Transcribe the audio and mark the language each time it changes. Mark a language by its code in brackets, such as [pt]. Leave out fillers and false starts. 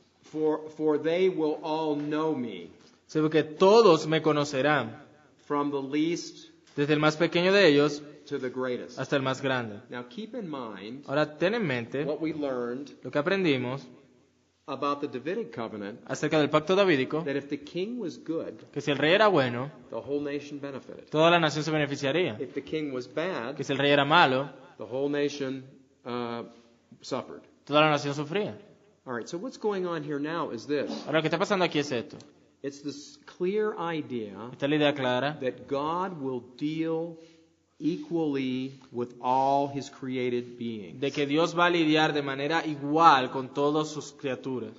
[en] For they will all know me, [es] se ve que todos me conocerán, [en] from the least [es] desde el más pequeño de ellos [en] to the greatest. [es] hasta el más grande. [en] Now keep in mind [es] Ahora ten en mente [en] what we learned [es] lo que aprendimos [en] about the Davidic covenant, [es] acerca del pacto davídico, [en] that if the king was good, [es] que si el rey era bueno, [en] the whole nation benefited. [es] toda la nación se beneficiaría. [en] If the king was bad, [es] Que si el rey era malo, [en] the whole nation suffered. [es] toda la nación sufría. [en] All right, so what's going on here now is this. [es] Ahora lo que está pasando aquí es esto. [en] It's this clear idea [es] Esta es la idea clara [en] that God will deal equally with all his created beings. [es] de que Dios va a lidiar de manera igual con todas sus criaturas.